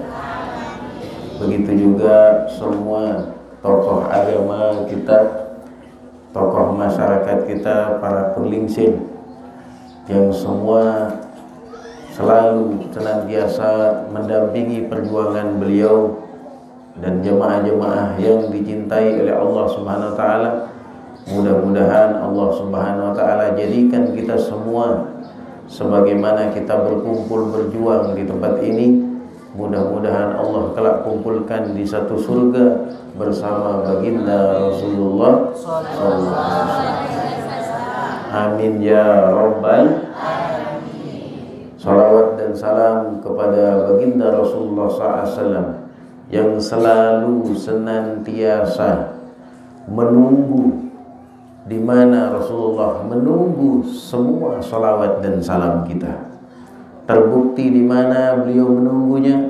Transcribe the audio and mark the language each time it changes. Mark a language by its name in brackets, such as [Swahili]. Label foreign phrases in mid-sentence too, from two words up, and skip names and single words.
[Indonesian] Begitu juga semua tokoh agama kita, tokoh masyarakat kita, para penglingsir, yang semua selalu senantiasa mendampingi perjuangan beliau dan jemaah-jemaah yang dicintai oleh Allah [Arabic] Subhanahu wa taala. [Indonesian] Mudah-mudahan Allah [Arabic] Subhanahu wa taala [Indonesian] jadikan kita semua sebagaimana kita berkumpul berjuang di tempat ini, mudah-mudahan Allah kelak kumpulkan di satu surga bersama baginda Rasulullah [Arabic] sallallahu alaihi wasallam. Amin ya rabbal alamin. [Indonesian] Salawat dan salam kepada baginda Rasulullah [Arabic] sallallahu alaihi wasallam [Indonesian] yang selalu senantiasa menunggu, di mana Rasulullah menunggu semua salawat dan salam kita. Terbukti di mana beliau menunggunya.